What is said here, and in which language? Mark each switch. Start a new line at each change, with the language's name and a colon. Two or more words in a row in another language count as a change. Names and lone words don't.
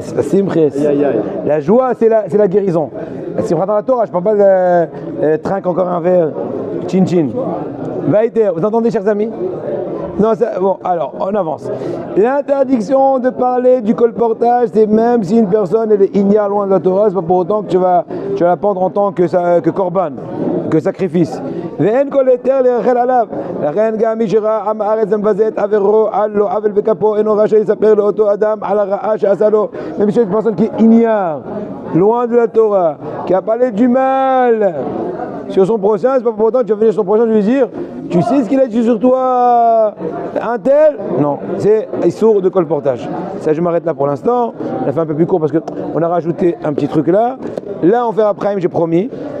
French: La joie, c'est la guérison. Si on va dans la Torah, je ne parle pas de trinque encore un verre, chin. Vaïter, vous entendez, chers amis? Non, bon, alors, on avance. L'interdiction de parler du colportage, c'est même si une personne elle est ignare loin de la Torah, c'est pas pour autant que tu vas la prendre en tant que korban, que sacrifice.
Hebrew: ואין כל היתר להיאכל עליו, לכן גם מי שראה עם הארץ המבזה את עברו על לא עוול בכפו אינו רשאי לספר לאותו אדם על הרעה שעשה לו.
French: Même si une personne qui ignare, loin de la Torah, qui a parlé du mal sur son prochain, c'est pas pour autant que tu vas venir sur son prochain et lui dire tu sais ce qu'il a dit sur toi un tel? Non, c'est sourd de colportage. Ça, je m'arrête là pour l'instant. On a fait un peu plus court parce qu'on a rajouté un petit truc là. Là, on fait après, j'ai promis.